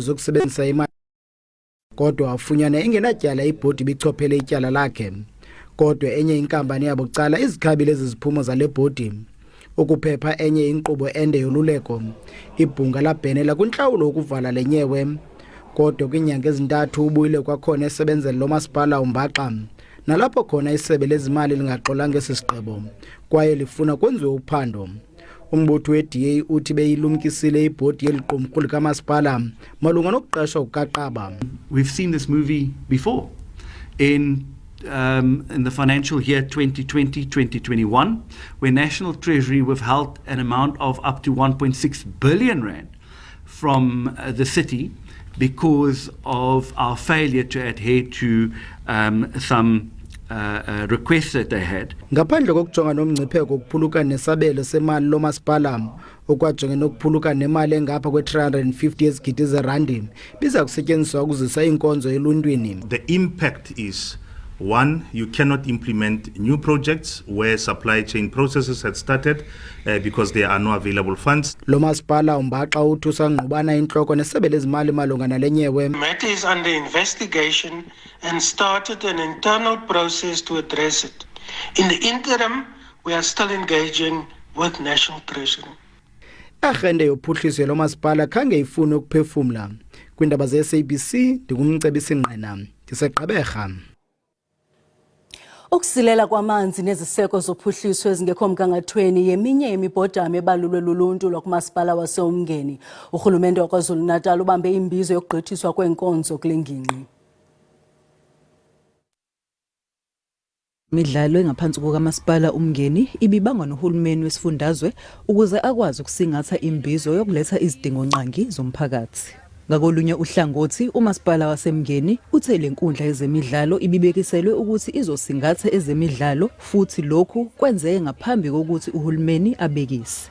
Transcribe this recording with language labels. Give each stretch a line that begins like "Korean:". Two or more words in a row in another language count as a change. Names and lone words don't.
Xhosa: zokusebenzisa imali kodwa wafunyana engenatyala ibhodi bichophele ityala lakhe kodwa enye inkampani yabo cala izikhabile eziziphumo zale bhodi ukuphepha enye inkqubo ende yoluleko ibhunga labhenela kwintlawulo ukuvala lenyewe kodwa kwinyanga ezintathu ubuyile kwakhona esebenzela lo masipala umbaxa nalapho khona isebe lezimali lingaxolanga esisigqibo kwaye lifuna kwenziwe uphando. Umbutho we-DA uthi beyilumkisile ibhodi yeliqumrhu likamasipala malunga nokuqeshwa kukaqaba.
English: We've seen this movie before in the financial year 2020-2021, where National Treasury withheld an amount of up to 1.6 billion rand from the city because of our failure to adhere to some requests that they had.
Xhosa: Ngaphandle kokujonga nomngcipheko ukuphulukana nesabelo semali lo masipala okwajonge nokuphulukana nemali engapha kwe-350 yezigidi zerandi biza kusetyenziswa ukuzisa inkonzo eluntwini.
English: The impact is, one, you cannot implement new projects where supply chain processes had started because there are no available funds.
Xhosa: Lo masipala umbaxa uthi usangqubana intloko nesebe lezimali malunga nalenyewe.
English: The matter is under investigation and started an internal process to address it. In the interim, we are still engaging with National Treasury.
Xhosa: Arhente yophuhliso lo masipala khange ifune ukuphefumla. Kwiindaba ze-SABC ndingumcebisi ngqina ndiseGqeberha. Ukusilela kwamanzi neziseko zophuhliso ezingekho mgangathweni yeminye yemibhodamo ebalulwe luluntu lwakumasipala waseumngeni. Urhulumente waKwaZulu Natal ubambe imbizo yokugqithiswa kwenkonzo kule ngingqi.
Zulu: Imidlalo engaphansi kukamasipala umngeni ibibangwa nohulumeni wesifundazwe ukuze akwazi ukusingatha imbizo yokuletha izidingo nqangi zomphakathi. Ngakolunye uhlangothi umasipala wasemngeni uthe lenkundla yezemidlalo ibibekiselwe ukuthi izosingatha ezemidlalo futhi lokhu kwenzeke ngaphambi kokuthi uhulumeni abekise.